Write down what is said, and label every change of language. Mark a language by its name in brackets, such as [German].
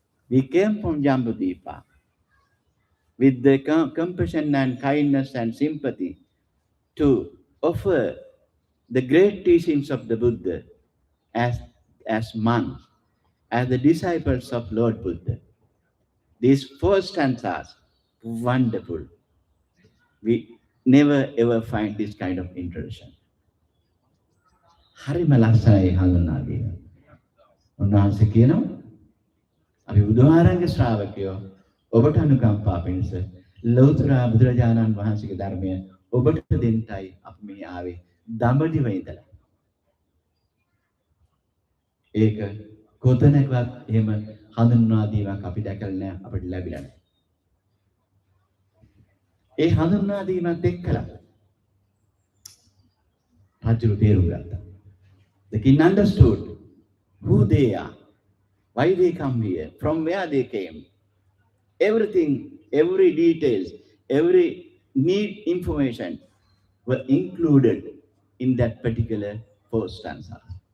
[English] We came from Jambudipa with the compassion and kindness and sympathy to offer the great teachings of the Buddha as, as monks, as the disciples of Lord Buddha. These four stanzas, wonderful. We never ever find this kind of introduction. [Sinhala] හරිම ලස්සනයි හඳුන්වාදීම. උන්වහන්සේ කියනවා අපි බුදුහාරන්ගේ ශ්‍රාවකයෝ ඔබට අනුකම්පා පිණිස ලෞතර බුදුරජාණන් වහන්සේගේ ධර්මය ඔබට දෙන්නයි අපි මේ ආවේ දඹදිව ඉඳලා. ඒක කොතැනකවත් එහෙම හඳුන්වා දීමක් අපි දැකලා නැහැ, අපිට ලැබිලා නැහැ. ඒ හඳුන්වා දීමත් එක්කලා රජු තේරුම් ගත්තා. [English] The king understood who they are, why they come here, from where they came. Everything, every details, every need information were included in that particular four stanzas.